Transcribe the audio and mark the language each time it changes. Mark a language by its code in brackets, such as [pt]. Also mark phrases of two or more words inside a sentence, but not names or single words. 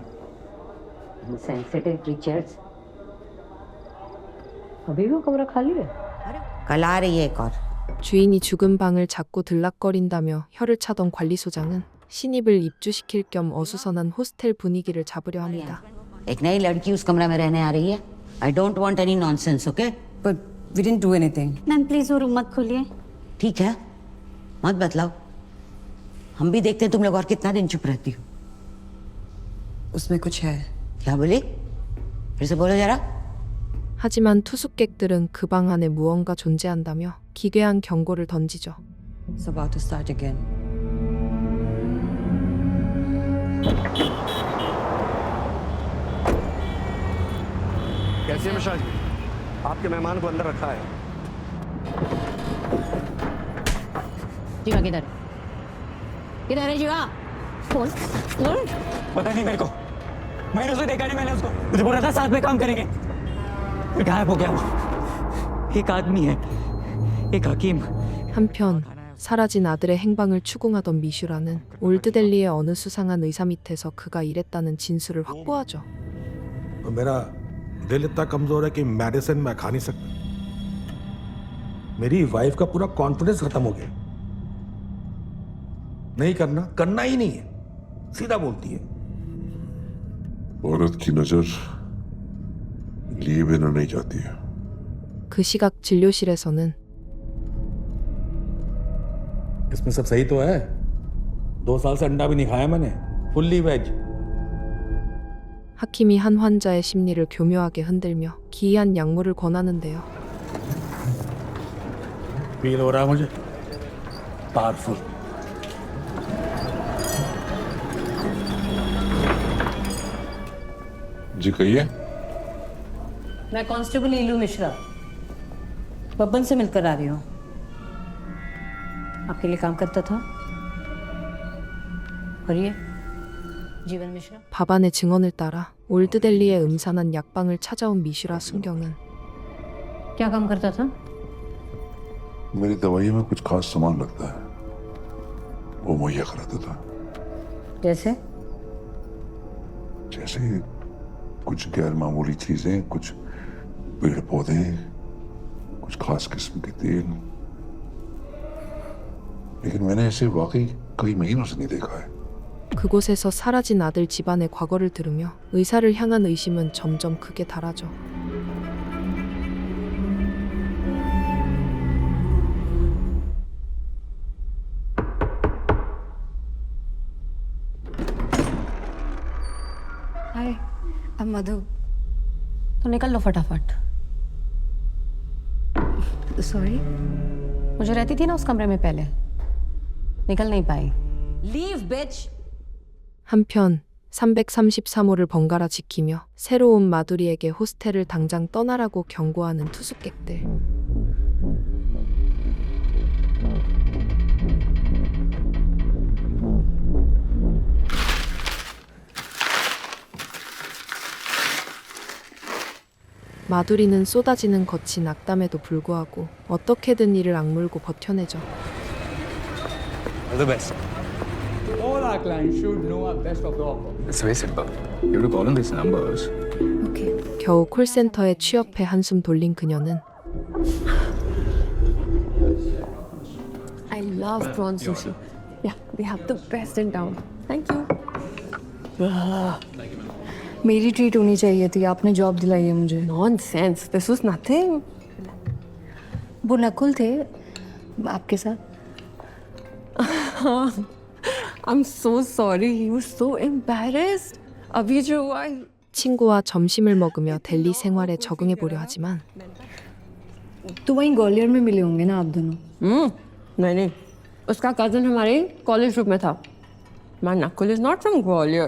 [en] sensitive creatures. [hi] अभी भी वो कमरा खाली है। कल आ रही है एक और। [ko] 주인이 죽은 방을 자꾸 들락거린다며 혀를 차던 관리소장은 신입을 입주시킬 겸 어수선한 호스텔 분위기를 잡으려 합니다. [hi] एक नई लड़की उस कमरा में रहने आ रही है। [en] I don't want any nonsense, okay? But we didn't do anything. ma'am please [hi] वो रूम मत खोलिए. ठीक है, मत बतलाओ। हम भी देखते हैं तुम लोग और कितना दिन चुप रहती हो। उसमें कुछ है. क्या बोली? फिर से बोलो जरा. [ko] 하지만 투숙객들은 그 방 안에 무언가 존재한다며 기괴한 경고를 던지죠. [en] It's about to start again. [hi] कैसे मशाज आपके मेहमान को अंदर रखा है जीवा किधर? किधर है जीवा? कौन? कौन? पता नहीं मेरे को, मैंने उसे देखा नहीं, मैंने उसको, मुझे बोला था साथ में काम करेंगे, फिर गायब हो गया वो. एक आदमी है, एक हकीम. [ko] 한편 사라진 아들의 행방을 추궁하던 미슈라는 올드델리의 어느 수상한 의사 밑에서 그가 일했다는 진술을 확보하죠. [hi] मेरा दिल इतना कमजोर है कि मेडिसिन मैं खा नहीं सकता. मेरी वाइफ का पूरा कॉन्फिडेंस खत्म हो गया. नहीं करना, करना ही नहीं है, सीधा बोलती है. औरत की नजर लिए बिना नहीं जाती है. [ko] 그 시각 진료실에서는 [hi] इसमें सब सही तो है. 2 साल से अंडा भी नहीं खाया मैंने. [en] fully veg. [ko] 하킴이 한 환자의 심리를 교묘하게 흔들며 기이한 약물을 권하는데요. [hi] फील हो रहा है मुझे पावरफुल. जी कहिए. मैं कांस्टेबल नीलू मिश्रा बब्बन से मिलकर आ रही हूँ. आपके लिए काम करता था. और ये जीवन मिश्रा. [ko] 바반의 증언을 따라 올드델리의 음산한 약방을 찾아온 미슈라 순경은 [hi] क्या काम करता था? मेरी दवाई में कुछ खास सामान लगता है, वो मुहैया कराता था. जैसे? जैसे कुछ गैर मामूली चीजें, कुछ पेड़ पौधे, कुछ खास किस्म के तेल. लेकिन मैंने ऐसे वाकई कई महीनों से नहीं देखा है. [ko] 그곳에서 사라진 아들 집안의 과거를 들으며 의사를 향한 의심은 점점 극에 달하죠. [en] हाय, I'm मधु. [hi] तो निकल लो फटाफट. सॉरी. मुझे रहती थी ना उस कमरे में पहले. निकल नहीं पाई. [en] leave bitch. [ko] 한편 333호를 번갈아 지키며 새로운 마두리에게 호스텔을 당장 떠나라고 경고하는 투숙객들. 마두리는 쏟아지는 거친 악담에도 불구하고 어떻게든 이를 악물고 버텨내죠. [en] All the best. All our clients should know our best of the offer. It's very simple. You have to call on these numbers. [ko] 겨우 콜센터에 취업해 한숨 돌린 그녀는 [en] I love prawn sushi. Yeah, we have the best in town. Thank you. [hi] मेरी ट्रीट होनी चाहिए थी. आपने जॉब दिलाई है मुझे. [en] Nonsense. This was nothing. [hi] वो नकुल थे आपके साथ. [en] I'm so sorry. He was so embarrassed. [hi] अभी जो हुआ. [ko] 친구와 점심을 먹으며 델리 생활에 적응해 보려 하지만 [hi] तो वहीं ग्वालियर में मिले होंगे ना आप दोनों. नहीं उसका कजन हमारे कॉलेज ग्रुप में था. [en] My Nakul is not from Gwalior.